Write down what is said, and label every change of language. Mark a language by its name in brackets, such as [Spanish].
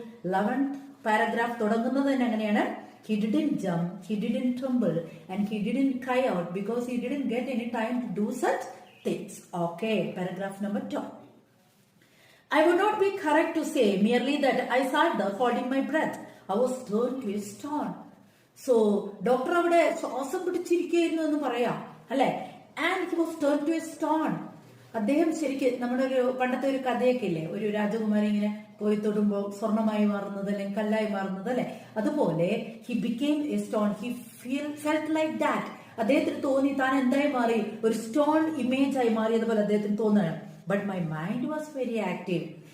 [Malayalam] 11th paragraph തുടങ്ങുന്നത് തന്നെ അങ്ങനെയാണ്. [English] He didn't jump, he didn't tumble, and he didn't cry out because he didn't get any time to do such things. Okay, paragraph number 2. I would not be correct to say merely that I sat there holding my breath. I was turned to a stone. [Malayalam] So, doctor അവിടെ ശ്വാസം പിടിച്ചിരിക്കുന്നു എന്ന് പറയാം അല്ലെ. [English] And he was turned to a stone. [Malayalam] അദ്ദേഹം ശരിക്കും നമ്മുടെ ഒരു പണ്ടത്തെ ഒരു കഥയൊക്കെ ഇല്ലേ, ഒരു രാജകുമാരി ഇങ്ങനെ പോയി തൊടുമ്പോൾ സ്വർണമായി മാറുന്നത് അല്ലെങ്കിൽ കല്ലായി മാറുന്നത് അല്ലെ, അതുപോലെ [English] He became a stone. He felt like that. [Malayalam] അദ്ദേഹത്തിന് തോന്നി താൻ എന്തായി മാറി? ഒരു സ്റ്റോൺ ഇമേജ് ആയി മാറിയതുപോലെ അദ്ദേഹത്തിന് തോന്നുകയാണ്. [English] But my mind was very active.